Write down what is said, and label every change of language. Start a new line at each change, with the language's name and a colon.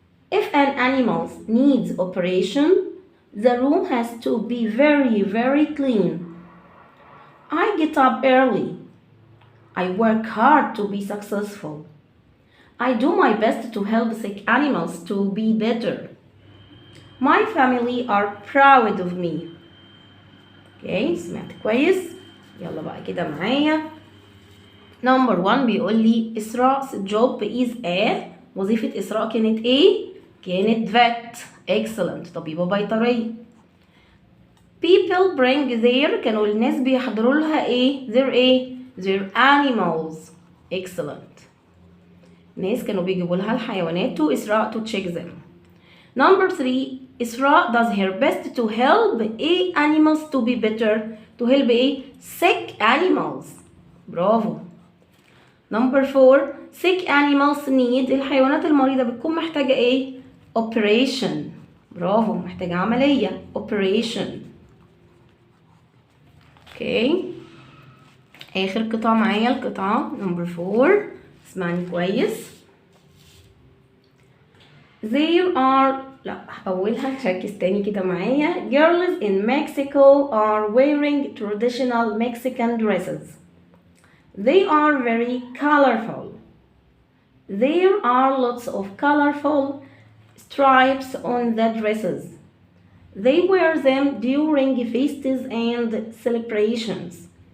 English: If an animal needs operation, the room has to be very clean. I get up early. I work hard to be successful. I do my best to help sick animals to be better. My family are proud of me.
Arabic: Okay, سمعت كويس؟ يلا بقى كده معايا.
English: Number 1
Arabic: بيقول لي
English: إسراء's job is a.
Arabic: وظيفة إسراء كانت إيه؟ كانت vet.
English: Excellent.
Arabic: طبيبة بيطرية.
English: People bring their.
Arabic: كانوا الناس بيحضروا لها إيه؟ their إيه؟
English: their animals. Excellent.
Arabic: ناس كانوا بيجيبوا لها الحيوانات to إسراء
English: to check them. Number 3. إسراء does her best to help animals to be better. to help sick animals.
Arabic: برافو.
English: Number 4 sick animals need
Arabic: الحيوانات المريضة بتكون محتاجة ايه؟
English: operation.
Arabic: برافو، محتاجة عملية operation. اوكي، آخر قطعة معايا القطعة
English: number 4.
Arabic: اسمعني كويس.
English: There are
Arabic: لا أولها ركز تاني كده معايا.
English: Girls in Mexico are wearing traditional Mexican dresses. They are very colorful. There are lots of colorful stripes on the dresses. They wear them during feasts and celebrations.